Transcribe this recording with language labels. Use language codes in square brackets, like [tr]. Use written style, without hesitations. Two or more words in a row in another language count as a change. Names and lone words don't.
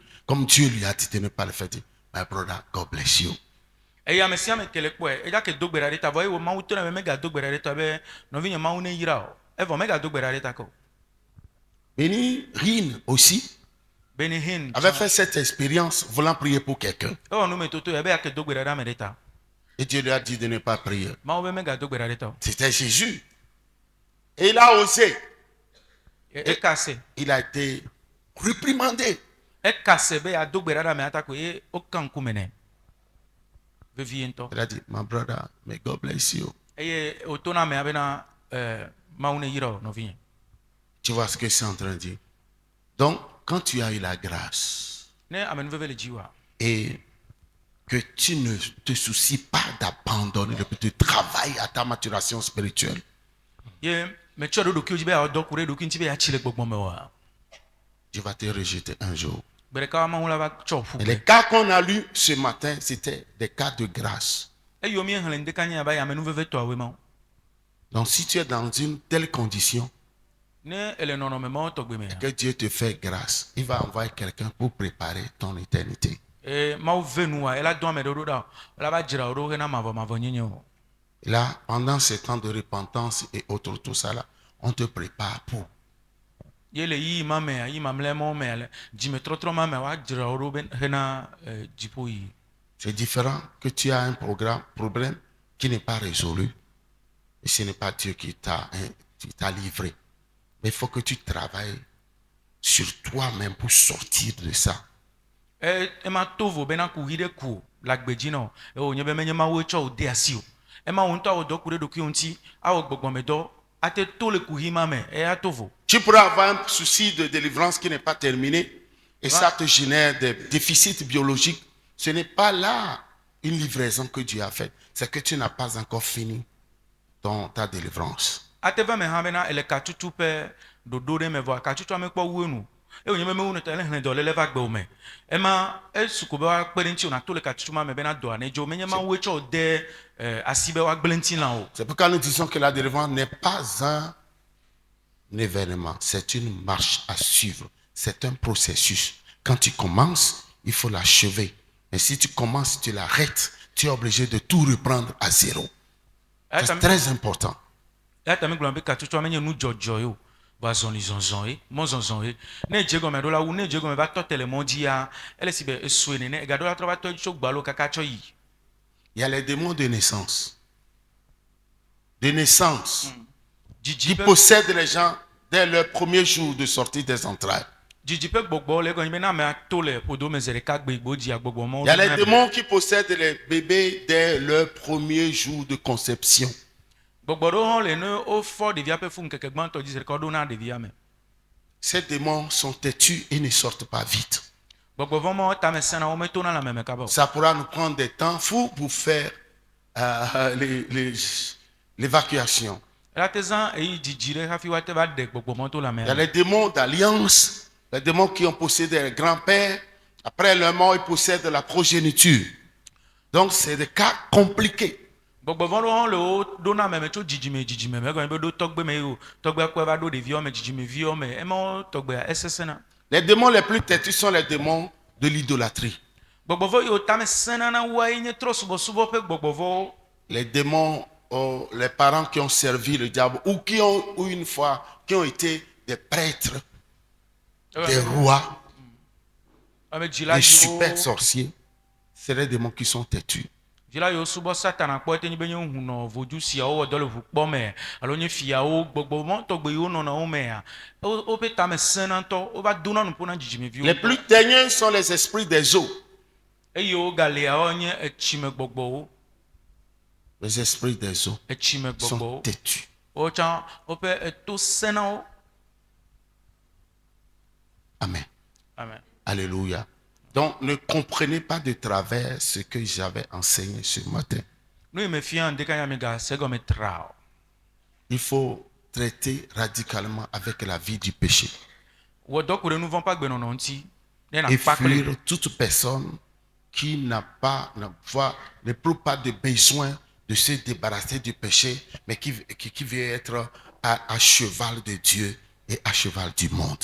[fr] Comme Dieu lui a dit de ne pas le faire, dit, [en] my brother, God bless you. [ee] Eye ame sia ame ke le kpɔe eya ke do gbe ɖa ɖe ta vɔ eye Mawu to na be megado gbe ɖa ɖe ta be nɔvinye Mawu ne yra o evɔ megado gbe ɖa ɖe ta ke o. [fr] Béni Rine aussi Benihin avait fait cette expérience voulant prier pour quelqu'un. [ee] ewɔ numetoto ya be yake do gbe ɖa ɖe ame ɖe ta [fr] Et Dieu lui a dit de ne pas prier. [ee] Mawu be megado gbe ɖa ɖe ta o. [fr] C'était Jésus. Et il a osé. [ee] Ekase [fr] Il a été réprimandé. [ee] ekase be yeado gbe ɖa ɖe amea ta ko ye woka ŋkume nɛ. vevie ŋutɔ. [fr] Il a dit, [en] my brother, may God bless you. [ee] Eye wòto na amea bena Mawu ne yra wò nɔvinye. [fr] Tu vois ce que c'est en train de dire. Donc, quand tu as eu la grâce [ee] Ne amenuveve le dziwoa, [fr] et que tu ne te soucies pas d'abandonner le petit travail à ta maturation spirituelle, [ee] ye metsɔ ɖo ɖokuiwo dzi be yeawɔ dɔ ku ɖe ɖokui ŋuti be yeatsi le gbɔgbɔ me oa, [fr] Dieu va te rejeter un jour. [ee] gbe ɖeka Mawu la va tsɔ ƒu [fr] Et [ee] gbe. [fr] les cas qu'on a lus ce matin, c'était des cas de grâce. [ee] Eyiwo míexlẽ ŋdeka nye abe amenuveve tɔawoe mawo. [fr] Donc, si tu es dans une telle condition [ee] Ne ele nɔnɔme mawo tɔgbe mea, [fr] que Dieu te fait grâce, il va envoyer quelqu'un pour préparer ton éternité. [ee] Mawu ve nua, ela dɔ ame ɖe ɖo ɖa, ela va dzra wo ɖo hena mavɔ nyenye o. [fr] Et là, pendant ces temps de repentance et autres, tout ça là, on te prépare pour. [ee] Ye le yi ma mea, yi mamlɛ mawo mea le dzimetrɔtrɔ ma mea, woadzra wo ɖo be hena dziƒo yi. [fr] C'est différent que tu as un problème qui n'est pas résolu. Et ce n'est pas Dieu qui t'a livré. Mais il faut que tu travailles sur toi-même pour sortir de ça. [ee] Ema tovo bena ku hi ɖe ku o, le agbedzi na o. Wònye be menye Mawu tsɔ wò de asi o. Ema wò ŋutɔ awɔ dɔ ku ɖe ɖokui ŋuti, awɔ gbɔgbɔmedɔ, ate to le ku hi ma me, eya tovo. [fr] Tu pourras avoir un souci de délivrance qui n'est pas terminé et ça te génère des déficits biologiques. Ce n'est pas là une livraison que Dieu a faite. C'est que tu n'as pas encore fini ta délivrance. [ee] Ate va me hã bena ele katutu ƒe ɖoɖo ɖe me vɔ katutua mekpɔ wu enu. Wònye be mewu ne tɔ ele hlẽ dɔ lele va gbe wo me. Ema esuku be woakpe ɖe ŋuti wònato le katutu ma me bena dɔa ne dzo. Menye Mawu tsɔ wò de asi be woagblẽ ŋutilã o. [fr] C'est pourquoi nous disons que la délivrance n'est pas un événement, c'est une marche à suivre. C'est un processus. Quand tu commences, il faut l'achever. Mais si tu commences, tu l'arrêtes, tu es obligé de tout reprendre à zéro. C'est très important. [ee] Ya ta mi gblɔ be katutua menye nu dzɔdzɔ ye o. Va zɔli zɔzɔ ye, mɔ zɔzɔ ye. Ne dze gɔme ɖo la wu, ne dze gɔme va tɔ te le mɔ dzi ya, ele si be esue nene, egaɖo la trɔ va tɔ tso gbalo kaka tsɔ yi. [fr] Il y a les démons de naissance. De naissance. Qui possèdent les gens dès leur premier jour de sortie des entrailles. [ee] Dzidzi ƒe gbɔgbɔ le gɔnye be na amea to le ƒodo me zi ɖeka gbe igbo dzia gbɔgbɔ mawo. [fr] Il y a les démons qui possèdent les bébés dès leur premier jour de conception. [ee] Gbɔgbɔ ɖewo hã le ne wofɔ ɖevia ƒe fu ŋkeke gbãtɔ dzi zi ɖeka ɖo na ɖevia me. [fr] Ces démons sont têtus et ne sortent pas vite. [ee] Gbɔgbɔ vɔ mawo tame sẽna wo metona lãme me kaba o. [fr] Ça pourra nous prendre des temps fous pour faire l'évacuation. [ee] Ela te zã eyi dzidzi ɖe hafi woate va ɖe gbɔgbɔ mawo to [fr] Il y a [ee] lãmea. [fr] les démons d'alliance, les démons qui ont possédé les grands-pères. Après leur mort, ils possèdent la progéniture. Donc, c'est des cas compliqués. [ee] Gbɔgbɔ vɔ ɖewo hã le wo ɖo na me tso dzidzime me egɔnye be ɖo tɔgbe me ye o. Tɔgbea kɔe va ɖo ɖeviwo me, dzidzimeviwo me. Emawo tɔgbea esesẽna. [fr] Les démons les plus têtus sont les démons de l'idolâtrie. [ee] Gbɔgbɔ vɔ yiwo tame sẽna na woae nye trɔsubɔsubɔ ƒe gbɔgbɔ vɔwo. [fr] Les démons, les parents qui ont servi le diable ou qui ont été des prêtres, des rois, [ee] Ame dzila [fr] des [ee] yiwo [fr] super sorciers. C'est les démons qui sont têtus. [ee] dzila yiwo subɔ satana kpɔ ete nye be nye hunɔ vodzu siawo wɔ dɔ le ʋu kpɔ me alo nye fiawo gbɔgbɔ mɔ tɔgbe yiwo nɔna wo mea woƒe tame sẽna ŋutɔ wova dona nuƒo na dzidzimeviwo. [fr] Les plus derniers sont les esprits des eaux. [ee] Eye wo galeawo nye etsime gbɔgbɔwo. [fr] Les esprits des eaux [ee] Etsime [fr] sont [ee] gbɔgbɔwo. [fr] têtus. [ee] Wo tsã woƒe eto sẽna wo. [fr] Amen. Amen. Alléluia. Donc, ne comprenez pas de travers ce que j'avais enseigné ce matin. [ee] Nu yi me fia ŋdeka ya mi ga se gɔme tra o. [fr] Il faut traiter radicalement avec la vie du péché [ee] Wɔ dɔ ku ɖe nu vɔ̃ ƒe agbenɔnɔ ŋuti ne [fr] et [ee] nakpa [fr] fuir [ee] kple. [fr] toute personne qui n'éprouve pas de besoin de se débarrasser du péché, mais qui veut être à cheval de Dieu et à cheval du monde.